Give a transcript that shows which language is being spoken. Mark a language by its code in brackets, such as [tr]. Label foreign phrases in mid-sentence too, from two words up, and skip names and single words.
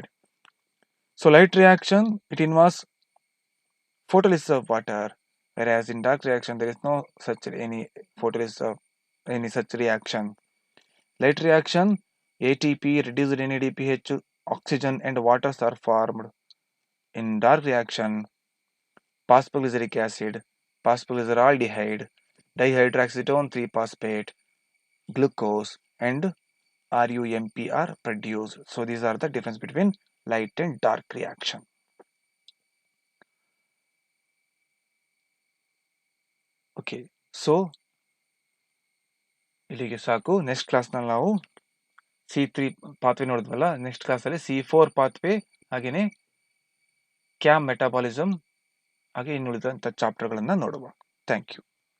[en] So light reaction, it involves photolysis of water, whereas in dark reaction, there is no such any photolysis of any such reaction. Light reaction, ATP, reduced NADPH, oxygen and waters are formed. In dark reaction, phosphoglyceric acid, phosphoglyceraldehyde, dihydroxyetone 3-phosphate, glucose and RUMP are produced. So these are the difference between light and dark reaction. Okay, so [kn] ಇಲ್ಲಿಗೆ ಸಾಕು. ನೆಕ್ಸ್ಟ್ ಕ್ಲಾಸ್ನಲ್ಲಿ ನಾವು C3 ಪಾತ್ವೆ ನೋಡಿದ್ವಲ್ಲ, ನೆಕ್ಸ್ಟ್ ಕ್ಲಾಸಲ್ಲಿ C4 ಪಾತ್ವೆ ಹಾಗೆಯೇ [en] CAM metabolism [kn] ಹಾಗೆ ಇನ್ನುಳಿದಂಥ ಚಾಪ್ಟರ್ಗಳನ್ನು ನೋಡುವ. [en] thank you.